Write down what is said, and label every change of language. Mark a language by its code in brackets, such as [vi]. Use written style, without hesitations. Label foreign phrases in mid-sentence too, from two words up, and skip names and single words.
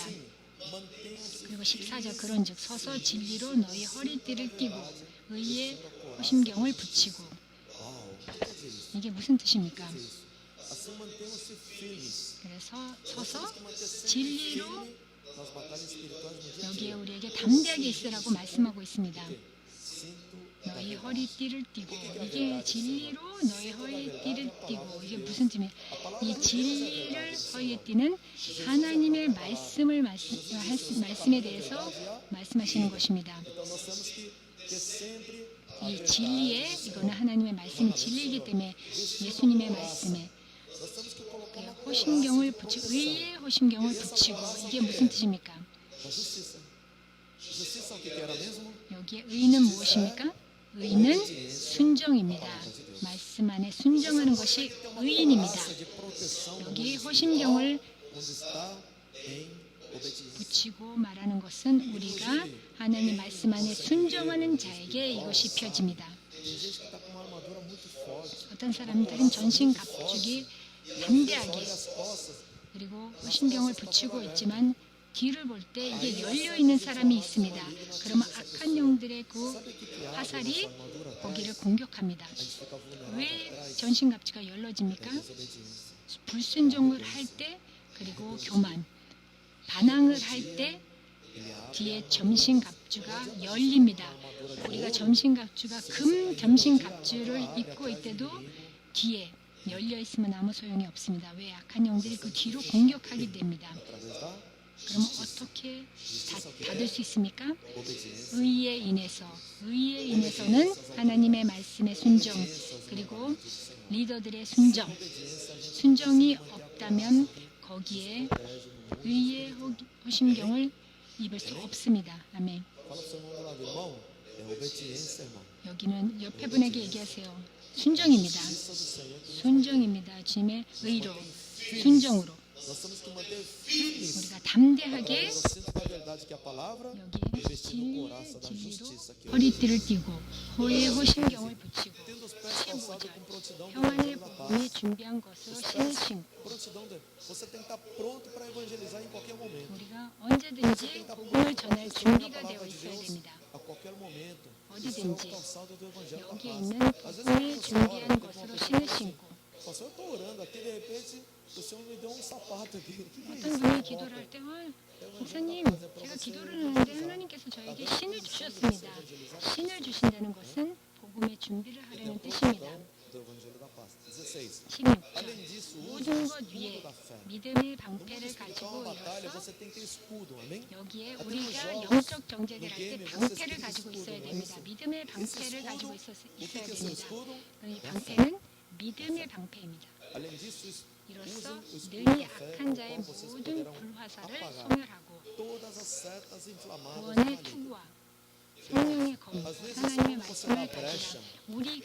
[ko] 그리고 14절 그런즉 서서 진리로 너희 허리띠를 띠고 의의 호심경을 붙이고. 이게 무슨 뜻입니까? 그래서 서서 진리로 [pt] nas batalhas espirituais no dia a [ko] 여기에 [pt] dia. [ko] 우리에게 담대하게 있으라고 말씀하고 있습니다. [pt] Cinto da [ko] 너희 [pt] verdade. [ko] 허리띠를 띠고 이게 진리로 너희 허리띠를 띠고 이게 무슨 뜻이에요? 이 진리를 허리에 띠는 하나님의 말씀에 대해서 말씀하시는 것입니다. [pt] Então nós temos que ter sempre [ko] 이 진리에 이거는 하나님의 말씀이 진리이기 때문에 예수님의 말씀에 [pt] nós temos que colocar uma [ko] 호심경을 붙이고 의의 호심경을 붙이고 이게 무슨 뜻입니까? [pt] da justiça. Justiça o que era mesmo? [ko] 여기에 의는 무엇입니까? 의는 순종입니다. 말씀 안에 순종하는 것이 의인입니다. [pt] De proteção do [ko] 여기 호심경을 [pt] onde está em obediência. [ko] 붙이고 말하는 것은 우리가 하나님 말씀 안에 순종하는 자에게 이것이 펴집니다. [pt] Tem gente que está com uma armadura muito forte. [ko] 어떤 사람들은 전신 갑주기 담대하게 [pt] Olha as costas. [ko] 그리고 호심경을 붙이고 있지만 뒤를 볼 때 이게 열려 있는 사람이 있습니다. 그러면 악한 영들의 그 화살이 거기를 공격합니다. [pt] Fica vulnerável [ko] 왜 전신 갑주가 열려집니까? [pt] desobediência. [ko] 불순종을 할 때 그리고 교만, 반항을 할 때 뒤에 점심 갑주가 열립니다. 우리가 점심 갑주가 금 점심 갑주를 입고 있때도 뒤에 열려 있으면 아무 소용이 없습니다. 왜 악한 영들이 그 뒤로 공격하게 됩니다. [pt] Através da [ko] 그러면 어떻게 받을 수 있습니까? [pt] obediência. [ko] 의에 인해서는 하나님의 말씀의 순종 그리고 리더들의 순정이 없다면 거기에 의의 호심경을 입을 수 없습니다. 아멘. [pt] Fala pro seu irmão do lado, irmão. É obediência, irmão. [ko] 여기는 옆에 분에게 얘기하세요. 순종입니다. [pt] Justiça do Senhor. [ko] 순종입니다. 주님의 의로, 순종으로 [pt] Nós temos que manter firmes [ko] 우리가 담대하게 [pt] no cinto da verdade, que é a palavra, [ko] 여기에 [pt] e vestir no [ko] 진리의 [pt] coraça da [ko] 진리로 [pt] justiça, que é o [ko] 허리띠를 띠고 호의 호심경을 붙이고 [pt] tendo os pés calçados [ko] 15절 [pt] com prontidão do [ko] 평안의 [pt] evangelho da [ko] 복음이 [pt] paz. [ko] 준비한 것으로 신을 신고 [pt] Prontidão, você tem que estar pronto para evangelizar em qualquer momento. [ko] 우리가 언제든지 복음을 전할 준비가 되어 있어야 됩니다. [pt] A qualquer momento. [ko] 어디든지 [pt] Isso é o calçado do evangelho da [ko] 여기에 [pt] paz. [ko] 있는 [pt] Às vezes [ko] 복음을 [pt] você ora, [ko] 준비한 [pt] tem uma [ko] 것으로 [pt] pessoa [ko] 신을 [pt] que fala [ko] 신고 [pt] assim, pastor, eu estou orando aqui, de repente o Senhor me deu um sapato aqui. O que é [ko] 어떤 [pt] isso? [ko] 분이 기도를 할 때 목사님 제가 기도를 하는데 하나님께서 저에게 신을 주셨습니다. 신을 주신다는 것은 복음의 준비를 하려는 뜻입니다. [pt] Do evangelho da paz. 16. [ko] 16절 [pt] Além disso, use o [ko] 모든 것 [pt] escudo [ko] 위에 [pt] da fé. [ko] 믿음의 [pt] No [ko] 방패를 [pt] mundo espiritual, [ko] 가지고 [pt] uma batalha, [ko] 일어서 [pt] você tem que ter escudo, amém? [ko] 여기에 아까 우리가 그래서 영적 정제를 할 때 게임에 방패를 무슨 가지고 스쿠드, 있어야 뭐 됩니다. 있어? 믿음의 [pt] Esse [ko] 방패를 [pt] escudo, [ko] 가지고 [pt] o que [ko] 있어야 [pt] que é esse [ko] 됩니다. [pt] escudo? [ko] 이 방패는 믿음의 방패입니다. [pt] Além disso, use [ko] 이로써 [pt] o escudo [ko] 능히 [pt] da fé, [ko] 악한 [pt] com o [ko] 자의 [pt] qual vocês [ko] 모든 [pt] poderão [ko] 불화살을 [pt] apagar [ko] 소멸하고 [pt] todas as setas inflamadas do [ko] 구원의 [pt] maligno. [ko] 투구와 성령의 검, 하나님의 말씀을 가지라. 우리가